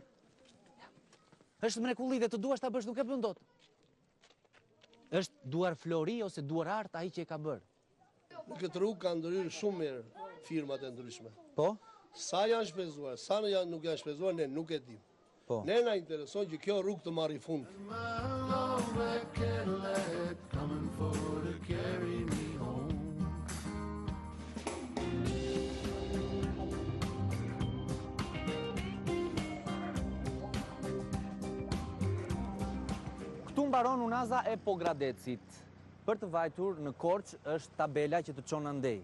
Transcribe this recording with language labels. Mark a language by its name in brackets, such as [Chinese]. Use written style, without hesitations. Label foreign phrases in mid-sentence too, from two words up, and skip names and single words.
[Albanian] Është mrekulli dhe të duash ta bësh nuk e bën dot. Është duar Flori ose duar art ai që e ka bërë. Në këtë rrugë kanë ndryrë shumë mirë firmat e ndryshme. Po? Sa janë shpenzuar, sa nuk janë shpenzuar, ne nuk e dim. Po. Ne na intereson që kjo rrugë të marrë fund. [English] My long black Cadillac coming for to carry me home. [Albanian] Këtu mbaron unaza e Pogradecit. Për të vajtur në Korç është tabela që të çon andej.